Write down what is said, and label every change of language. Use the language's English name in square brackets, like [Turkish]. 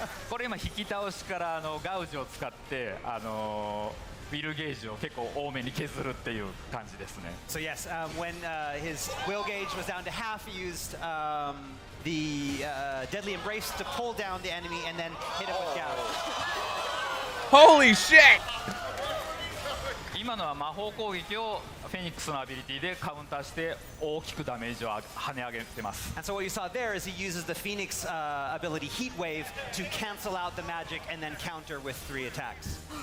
[Japanese] これ今引き倒しからガウジを使ってウィルゲージを結構多めに削るっていう感じですね。 [English] So yes, when his will gauge was down to half, he used the deadly embrace to pull down the enemy and then hit him with gouge. Holy shit! [Japanese] 今のは魔法攻撃をフェニックスのアビリティでカウンターして大きくダメージを跳ね上げてます。 [English] And so what you saw there is he uses the Phoenix ability Heat Wave to cancel out the magic and then counter with 3 attacks.